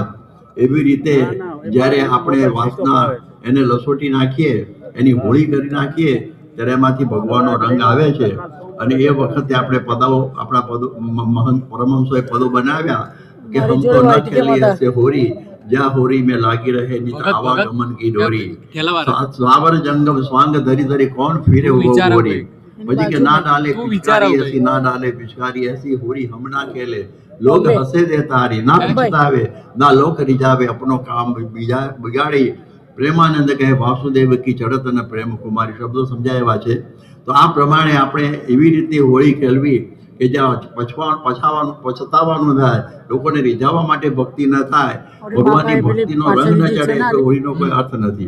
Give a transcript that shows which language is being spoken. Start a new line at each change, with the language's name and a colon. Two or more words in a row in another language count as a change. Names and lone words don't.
Gujarati: એવી રીતે જ્યારે આપણે વાસના એને લસોટી નાખીએ, એની હોળી કરી નાખીએ ત્યારે એમાંથી ભગવાનનો રંગ આવે છે અને એ વખતે આપણે આપણા મહંત પરમહંસોએ પદો બનાવ્યા કે
Hindi: हम तो न खेली ऐसे होरी, जहाँ होरी में लागी रहे नित आवागमन की डोरी। स्वावर जंगम स्वांग धरी धरी कौन फिरे वो गोरी।
Gujarati: પછી કે
Hindi: ना डाले पिचकारी ऐसी, ना डाले पिचकारी ऐसी, होरी हम ना खेले लोग हंसे दे तारी ना पछतावे ना लोक रिजावे अपनो काम बीजा बिगाड़ी प्रेमानंद कहे वासुदेव की चढ़त
Gujarati: અને પ્રેમ કુમારી શબ્દો સમજાવ્યા છે. તો આ પ્રમાણે આપણે એવી રીતે હોળી ખેલવી કે જ્યાં પછતાવાનું થાય, લોકોને રીઝાવવા માટે ભક્તિ ન થાય, ભગવાનની ભક્તિનો રંગ ન ચડે તો હોળીનો કોઈ અર્થ નથી.